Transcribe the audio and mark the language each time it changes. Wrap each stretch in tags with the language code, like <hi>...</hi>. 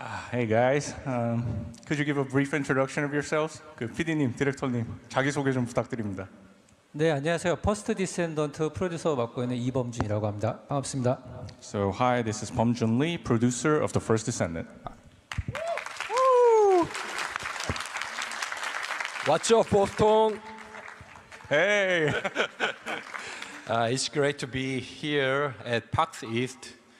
<en>Hey guys, could you give a brief introduction of yourselves?</en> <ko>PD님, 디렉터님, 자기소개 좀 부탁드립니다. 네, 안녕하세요. 퍼스트 디센던트 프로듀서 맡고 있는 이범준이라고 합니다. 반갑습니다.</ko> <en>So hi, this is Bum-Jun Lee, producer of the First Descendant. What's up, Boston? Hey! It's great to be here at PAX East.</en>